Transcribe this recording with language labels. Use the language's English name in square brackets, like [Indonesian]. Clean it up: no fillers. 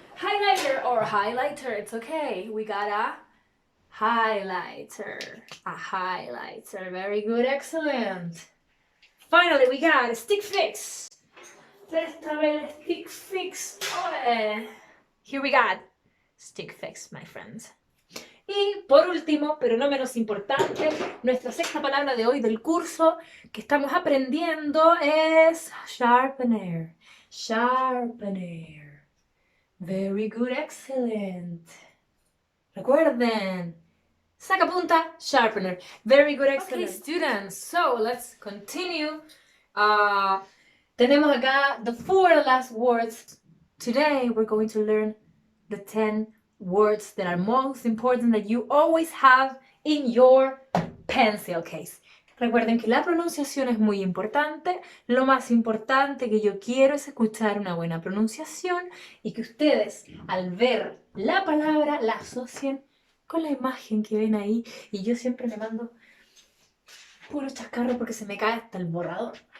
[English] Highlighter or highlighter, it's okay. We got a highlighter. A highlighter. Very good, excellent. Finally, we got a stick fix. Let's have a stick fix. Here we got stick fix, my friends. [Spanish] Y por último, pero no menos importante, nuestra 6ª palabra de hoy del curso que estamos aprendiendo es sharpener. [English] Sharpener. Very good, excellent. [Spanish] Recuerden, sacapunta, [English] sharpener. Very good, excellent. Okay, students, so let's continue. [Spanish] Tenemos acá [English] the 4 last words. Today we're going to learn the 10 words that are most important that you always have in your pencil case. [Spanish] Recuerden que la pronunciación es muy importante. Lo más importante que yo quiero es escuchar una buena pronunciación y que ustedes, al ver la palabra, la asocien con la imagen que ven ahí. Y yo siempre me mando puro chascarro porque se me cae hasta el borrador.